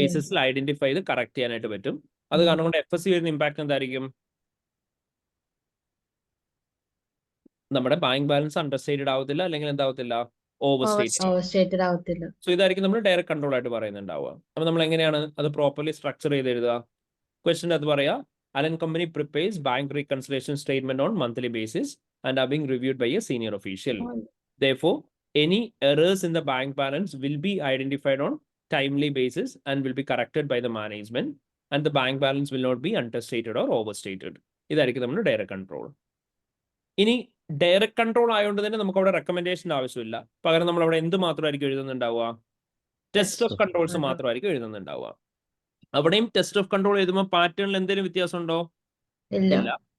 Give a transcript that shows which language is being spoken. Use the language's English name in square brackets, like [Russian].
[Malayalam] ബേസിസിൽ identify ചെയ്ത് correct ചെയ്യാനായിട്ട് പറ്റും. അത് കാരണം കൊണ്ട് FSC വരുന്ന ഇമ്പാക്ട് എന്തായിരിക്കും? നമ്മുടെ ബാങ്ക് ബാലൻസ് അണ്ടർസ്റ്റേറ്റഡ് ആവത്തില്ല, അല്ലെങ്കിൽ എന്താവത്തില്ല, ഓവർ സ്റ്റേറ്റ്. Overstated ആവത്തില്ല. സോ ഇതായിരിക്കും നമ്മൾ ഡയറക്റ്റ് കൺട്രോൾ ആയിട്ട് പറയുന്നുണ്ടാവുക. അപ്പൊ നമ്മൾ എങ്ങനെയാണ് അത് പ്രോപ്പർലി സ്ട്രക്ചർ ചെയ്ത് എഴുതുക? ക്വസ്റ്റ്യൻ അത് പറയാ, [English] Allen Company prepares bank reconciliation statement on monthly basis and are being reviewed by a senior official. Therefore, any errors in the bank balance will be identified on timely basis and will be corrected by the management, and the bank balance will not be understated or overstated. [Malayalam] ഇതായിരിക്കും നമ്മുടെ direct control. ഇനി direct control ആയതുകൊണ്ട് തന്നെ നമുക്ക് അവിടെ recommendation ആവശ്യമില്ല. പകരം നമ്മൾ അവിടെ എന്ത് മാത്രമായിരിക്കും എഴുതുന്നുണ്ടാവുക? ടെസ്റ്റ് ഓഫ് കൺട്രോൾസ് മാത്രമായിരിക്കും എഴുതുന്നുണ്ടാവുക. അവിടെയും ടെസ്റ്റ് ഓഫ് കൺട്രോൾ എഴുതുമ്പോൾ പാറ്റേണിൽ എന്തെങ്കിലും വ്യത്യാസം ഉണ്ടോ? ഇല്ല.